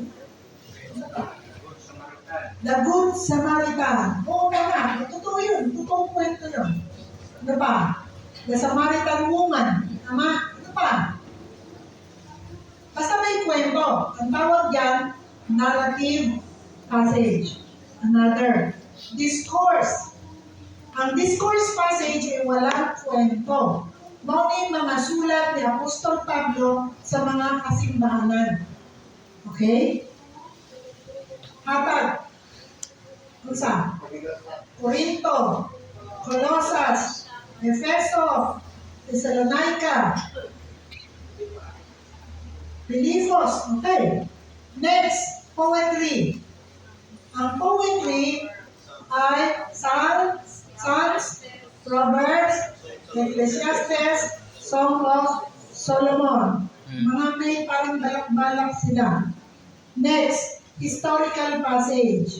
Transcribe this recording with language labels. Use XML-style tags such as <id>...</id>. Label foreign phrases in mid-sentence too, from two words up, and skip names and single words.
<tl>Ano pa? The Good Samaritan. Oo tama. Totoo yun. Totoong kwento yun. Ano pa? The Samaritan Woman. Tama. Ano pa? Basta may kwento. Ang tawag yan,</tl> <en>narrative passage. Another. Discourse.</en> <tl>Ang discourse passage ay walang kwento.</tl> <ceb>Mao ni mga sulat ni Apostol Pablo sa mga kasimbahanan. Okay? Hatag. Unsa? Corinto, Colosas, Efeso, Thessalonica, Filipos.</ceb> <en>Okay. Next, poetry.</en> <tl>Ang poetry ay Psalms, Proverbs, Ecclesiastes, Song of Solomon. Mga may parang balak-balak sila. Next,</tl> <en>historical passage.</en>